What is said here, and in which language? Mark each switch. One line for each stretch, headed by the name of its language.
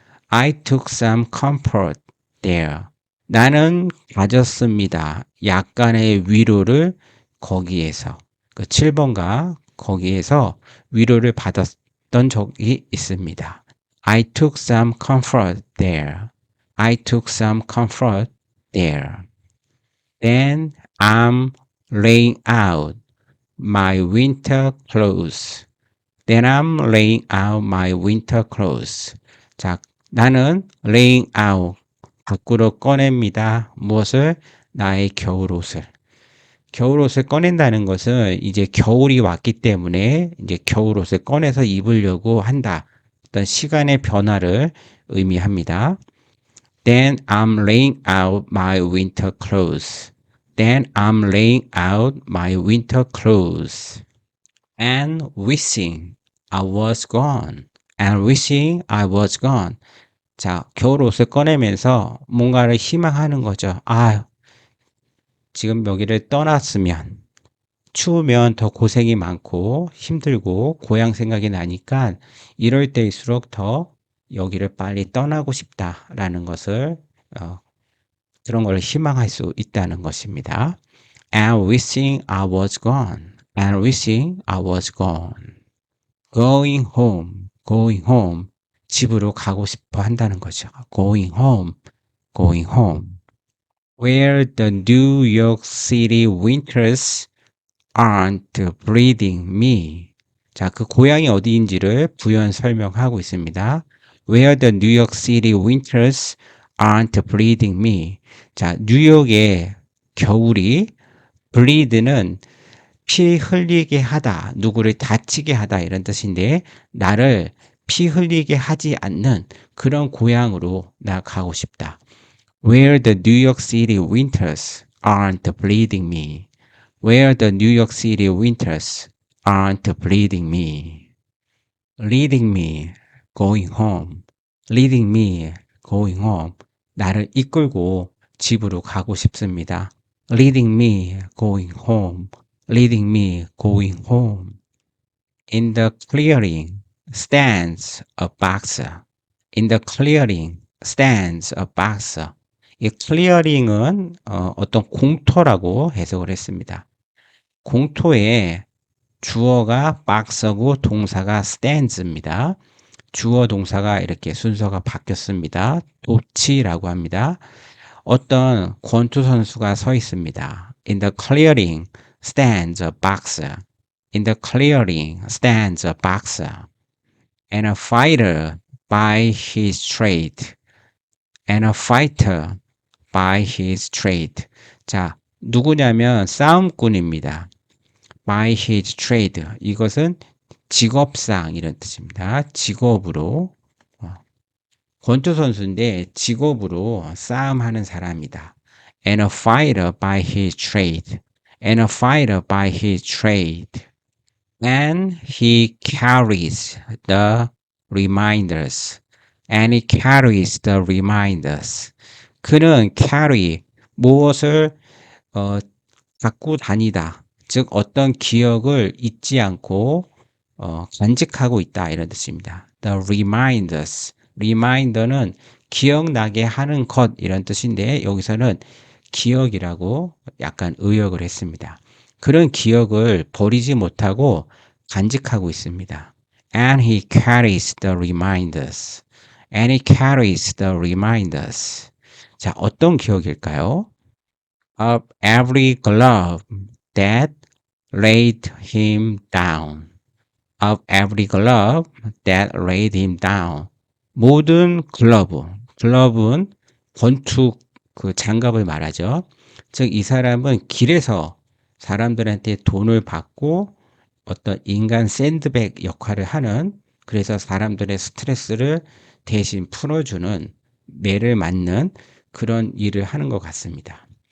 English: I took some comfort there.
Korean: 나는 가졌습니다. 약간의 위로를 거기에서. 그 7번가 거기에서 위로를 받았던 적이 있습니다.
English: I took some comfort there. I took some comfort there. Then I'm laying out my winter clothes. Then I'm laying out my winter clothes.
Korean: 자, 나는
English: laying out,
Korean: 밖으로 꺼냅니다. 무엇을? 나의 겨울옷을. 겨울옷을 꺼낸다는 것은 이제 겨울이 왔기 때문에 이제 겨울옷을 꺼내서 입으려고 한다. 어떤 시간의 변화를 의미합니다.
English: Then I'm laying out my winter clothes. Then I'm laying out my winter clothes. And wishing I was gone. And wishing I was gone.
Korean: 자, 겨울 옷을 꺼내면서 뭔가를 희망하는 거죠. 아, 지금 여기를 떠났으면 추우면 더 고생이 많고 힘들고 고향 생각이 나니까 이럴 때일수록 더 여기를 빨리 떠나고 싶다라는 것을 그런 걸 희망할 수 있다는 것입니다.
English: And wishing I was gone. And wishing I was gone. Going home. Going home.
Korean: 집으로 가고 싶어 한다는 거죠.
English: Going home. Going home. Where the New York City winters aren't bleeding me.
Korean: 자, 그 고향이 어디인지를 부연 설명하고 있습니다.
English: Where the New York City winters aren't bleeding me.
Korean: 자, 뉴욕의 겨울이 bleed는 피 흘리게 하다, 누구를 다치게 하다 이런 뜻인데 나를 피 흘리게 하지 않는 그런 고향으로 나 가고 싶다.
English: Where the New York City winters aren't bleeding me. Where the New York City winters aren't bleeding me. Leading me, going home. Leading me, going home.
Korean: 나를 이끌고 집으로 가고 싶습니다.
English: Leading me, going home. Leading me, going home. In the clearing stands a boxer. In the clearing stands a boxer.
Korean: 이 clearing은 어떤 공터라고 해석을 했습니다. 공터에 주어가 boxer고 동사가 stands입니다. 주어 동사가 이렇게 순서가 바뀌었습니다. 도치라고 합니다. 어떤 권투 선수가 서 있습니다.
English: In the clearing stands a boxer. In the clearing stands a boxer. And a fighter by his trade. And a fighter by his trade.
Korean: 자, 누구냐면 싸움꾼입니다.
English: by his trade.
Korean: 이것은 직업상 이런 뜻입니다. 직업으로 권투 선수인데 직업으로 싸움하는 사람이다.
English: And a fighter by his trade. And a fighter by his trade. And he carries the reminders. And he carries the reminders.
Korean: 그는 carry 무엇을 갖고 다니다. 즉 어떤 기억을 잊지 않고 간직하고 있다 이런 뜻입니다.
English: The reminders.
Korean: reminder는 기억나게 하는 것 이런 뜻인데 여기서는 기억이라고 약간 의역을 했습니다. 그런 기억을 버리지 못하고 간직하고 있습니다.
English: And he carries the reminders. And he carries the reminders.
Korean: 자, 어떤 기억일까요?
English: Of every glove that laid him down. Of every glove that laid him down.
Korean: 모든 글러브. 글러브는 권투 그 장갑을 말하죠. 즉, 이 사람은 길에서 사람들한테 돈을 받고 어떤 인간 샌드백 역할을 하는, 그래서 사람들의 스트레스를 대신 풀어주는, 매를 맞는 그런 일을 하는 것 같습니다.